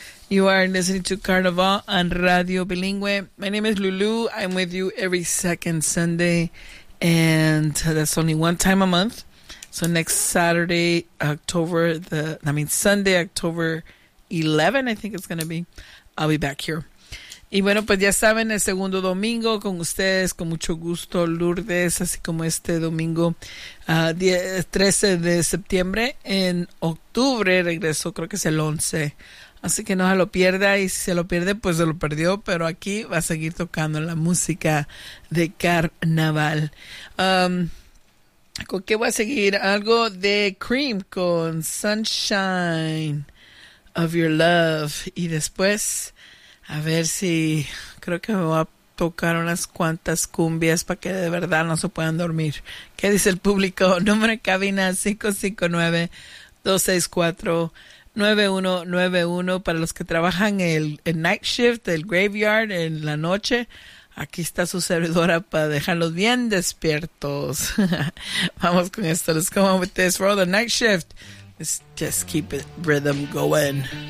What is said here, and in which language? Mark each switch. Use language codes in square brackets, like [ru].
[en] You are listening to Carnaval on Radio Bilingüe. My name is Lulu. I'm with you every second Sunday, and that's only one time a month. So next Saturday, Sunday, October 11, I think it's going to be. I'll be back here. [es] Y bueno, pues ya saben, el segundo domingo con ustedes, con mucho gusto, Lourdes, así como este domingo 13 de septiembre. En octubre regreso, creo que es el 11. Así que no se lo pierda, y si se lo pierde, pues se lo perdió. Pero aquí va a seguir tocando la música de Carnaval. ¿Con qué voy a seguir? Algo de Cream con Sunshine of Your Love. Y después, a ver si, creo que me voy a tocar unas cuantas cumbias para que de verdad no se puedan dormir. ¿Qué dice el público? Número en cabina 559-264-9191. Para los que trabajan el night shift, el graveyard, en la noche, aquí está su servidora para dejarlos bien despiertos. Vamos con esto. [en] Let's go on with this for all the night shift. Let's just keep it rhythm going.